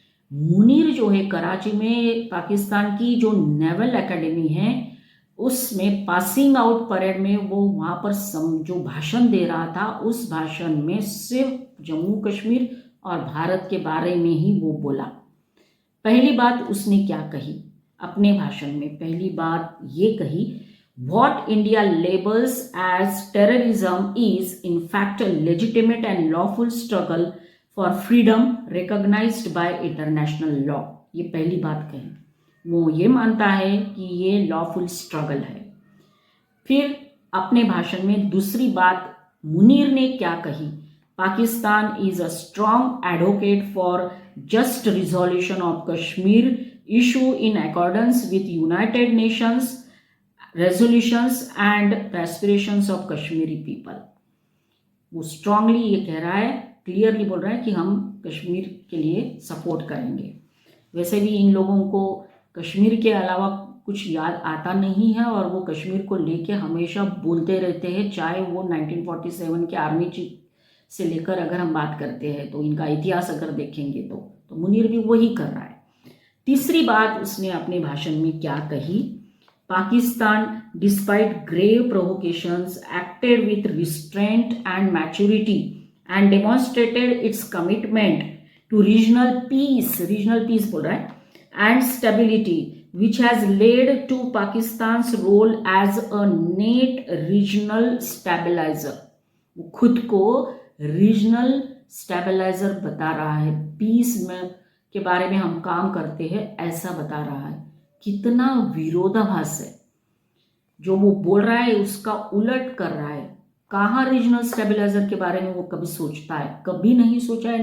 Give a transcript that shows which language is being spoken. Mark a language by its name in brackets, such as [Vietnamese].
[Hindi] मुनीर जो है कराची में पाकिस्तान की जो नेवल एकेडमी है उसमें पासिंग आउट परेड में वो वहाँ पर जो भाषण दे रहा था, उस भाषण में सिर्फ जम्मू कश्मीर और भारत के बारे में ही वो बोला। पहली बात उसने क्या कही अपने भाषण में? पहली बात ये कही, [English] What India labels as terrorism is in fact a legitimate and lawful struggle for freedom recognized by international law। [Hindi] ये पहली बात कही। वो ये मानता है कि ये लॉफुल स्ट्रगल है। फिर अपने भाषण में दूसरी बात मुनीर ने क्या कही? [English] Pakistan is a strong advocate for just resolution of Kashmir issue in accordance with United Nations resolutions and the aspirations of Kashmiri people. [Hindi] वो स्ट्रांगली ये कह रहा है, क्लियरली बोल रहा है कि हम कश्मीर के लिए सपोर्ट करेंगे। वैसे भी इन लोगों को कश्मीर के अलावा कुछ याद आता नहीं है और वो कश्मीर को लेके हमेशा बोलते रहते हैं, चाहे वो 1947 के आर्मी चीफ से लेकर अगर हम बात करते हैं तो इनका इतिहास अगर देखेंगे तो मुनीर भी वही कर रहा है। तीसरी बात उसने अपने भाषण में क्या कही? [English] Pakistan, despite grave provocations, acted with restraint and maturity and demonstrated its commitment to regional peace [Hindi] बोल रहा है, [English] and stability, which has led to Pakistan's role as a net regional stabilizer। [Hindi] वो खुद को रीजनल स्टेबलाइजर बता रहा है, piece में के बारे में हम काम करते हैं ऐसा बता रहा है। कितना विरोधाभास है, जो वो बोल रहा है उसका उलट कर रहा है। कहाँ रीजनल स्टेबलाइजर के बारे में वो कभी सोचता है? कभी नहीं सोचा है।